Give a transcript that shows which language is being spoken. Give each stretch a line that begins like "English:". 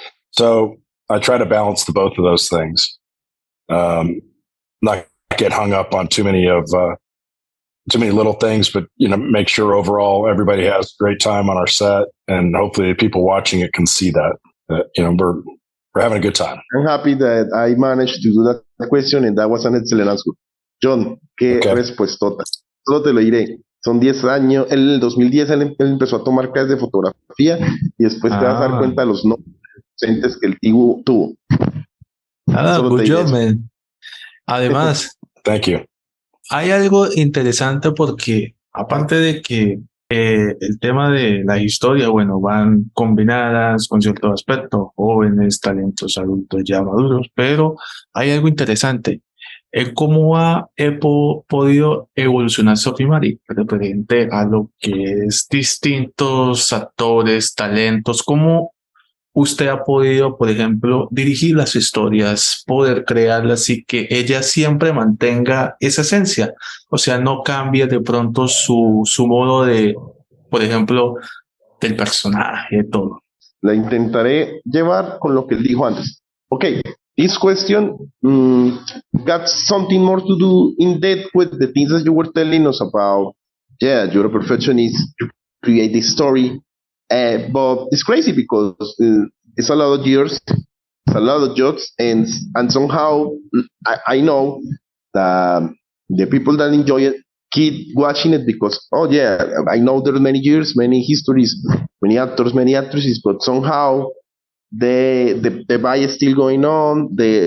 English: So I try to balance the both of those things. Not get hung up on too many little things, but make sure overall everybody has a great time on our set, and hopefully the people watching it can see that we're having a good time. I'm happy that I managed to do that question, and that was an excellent answer.
Spanish: Jhon, qué respuestota. Solo te lo diré. Son 10 años. En el 2010 él empezó a tomar clases de fotografía y después te vas a dar cuenta de los docentes que el tío tuvo.
English: Good job, man.
Spanish: Además,
English: thank you.
Spanish: Hay algo interesante porque aparte de que el tema de la historia, van combinadas con cierto aspecto, jóvenes, talentos, adultos ya maduros, pero hay algo interesante. ¿Cómo ha podido evolucionar Sophie Marie referente a lo que es distintos actores, talentos? ¿Cómo usted ha podido, por ejemplo, dirigir las historias, poder crearlas y que ella siempre mantenga esa esencia? O sea, no cambie de pronto su modo de, por ejemplo, del personaje, todo. La intentaré llevar con lo que él dijo antes.
English: Okay, this question got something more to do in depth with the things that you were telling us about. Yeah, you're a perfectionist, you create this story. But it's crazy because it's a lot of years, it's a lot of jokes, and somehow I know that the people that enjoy it keep watching it because, oh yeah, I know there are many years, many histories, many actors, many actresses, but somehow the vibe is still going on.